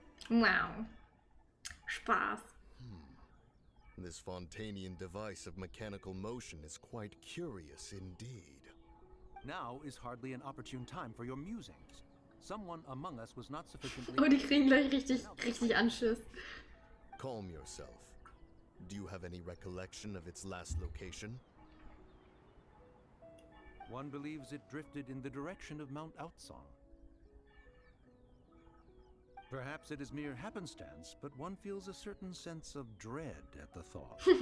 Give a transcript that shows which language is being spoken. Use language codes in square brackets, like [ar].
[de] Wow. Spaß. [en] This Fontanian device of mechanical motion is quite curious indeed. Now is hardly an opportune time for your musings. Someone among us was not sufficiently... [de] Oh, die kriegen gleich richtig Anschiss. [en] Calm yourself. Do you have any recollection of its last location? One believes it drifted in the direction of Mount Outsong. Perhaps it is mere happenstance, but one feels a certain sense of dread at the thought.